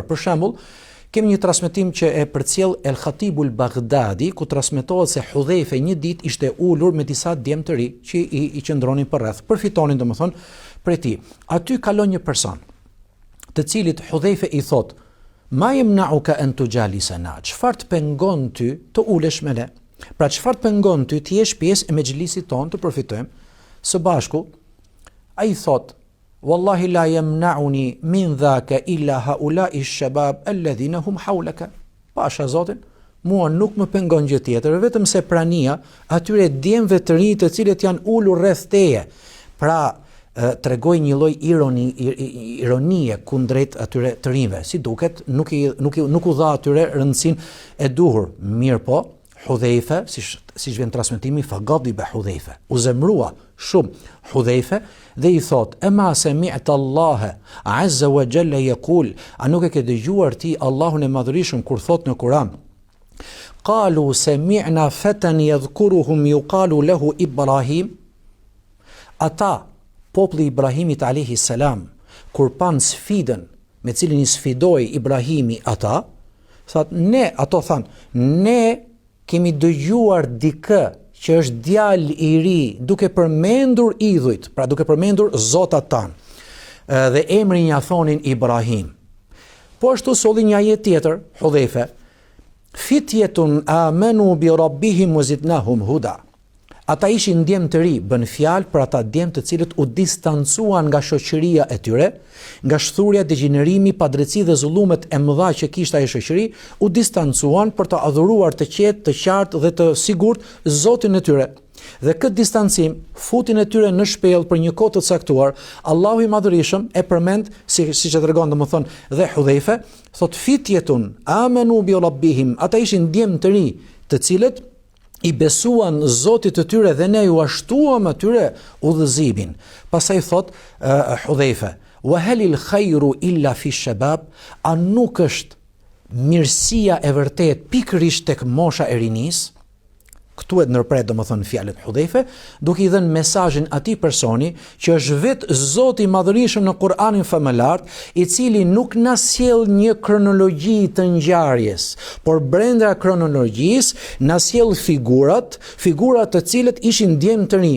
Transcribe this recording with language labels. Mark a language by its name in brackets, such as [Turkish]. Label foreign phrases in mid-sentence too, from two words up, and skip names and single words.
[Albanian] Për shembull, kemi një transmetim që e përcjell El Khatibul Baghdadi, ku transmetohet se Hudhaife një ditë ishte ulur me disa djemë të ri që I qëndronin përreth, përfitonin domethënë prej tij. Aty kalon një person, të cilit Hudhaife I thot: [Arabic] "ما يمنعك أن تجالسنا?" [Albanian] Çfarë të pengon ty të ulesh me ne? Pra çfarë të pengon ty të jesh pjesë e mexhlisit ton të përfitojmë së bashku? Ai thot: [Arabic] "والله لا يمنعني من ذلك إلا هؤلاء الشباب الذين هم حولك." [Albanian] Pasha Zotin, mua nuk më pengon gjë tjetër vetëm se prania atyre djemve të rinj të cilët janë ulur rreth teje. Pra tregoj një lloj ironie kundrejt atyre të rinjve. Si duket, nuk u dha atyre rëndësinë e duhur. Mirë po, Hudhaife, siç vjen transmetimi, fagadiba Hudhaife, u zemrua shumë Hudhaife dhe I thot: [Arabic] "أما سمعت الله عز وجل يقول", [Albanian] a nuk e ke dëgjuar ti Allahun e Madhërisëm kur thot në Kur'an: [Arabic] "قالوا سمعنا فتى يذكرهم يقال له إبراهيم." [Albanian] Ata, populli Ibrahimit [Arabic] عليه السلام, [Albanian] kur pan sfidën me cilin I sfidoi Ibrahimi ata, ato than: "Ne kemi dëgjuar dikë që është djalë I ri duke përmendur idhujt, pra duke përmendur zotat tan. Dhe emrin ja thonin Ibrahim." Po ashtu solli një ajet tjetër, Hudhaife: [Arabic] "فتية آمنوا بربهم وزدناهم هدى." [Albanian] Ata ishin djemë të ri, bën fjalë për ata djemë të cilët u distancuan nga shoqëria e tyre, nga shthurja, degenerimi, padrejtësi dhe zullumet e mëdha që kishte ajo shoqëri, u distancuan për të adhuruar të qetë, të qartë dhe të sigurt Zotin e tyre. Dhe këtë distancim futin e tyre në shpellë për një kohë të caktuar. Allahu I Madhërisëm e përmend, siç e tregon domethënë dhe Hudhaife, thot: [Arabic] "فتية آمنوا بربهم", [Albanian] ata ishin djemë të ri, të cilët I besuan Zotit të tyre dhe ne ju ashtuam atyre udhëzimin. Pastaj thot Hudhaife: [Arabic] "وهل الخير إلا في الشباب", a nuk është mirësia e vërtet pikërisht tek mosha e rinisë? [Albanian] Këtu e ndërpret domethënë fjalët Hudhaife, duke I dhënë mesazhin atij personi që është vetë Zoti I Madhërisëm në Kur'anin famëlar, I cili nuk na sjell një kronologji të ngjarjes, por brenda kronologjisë na sjell figurat të cilët ishin djemë të rinj.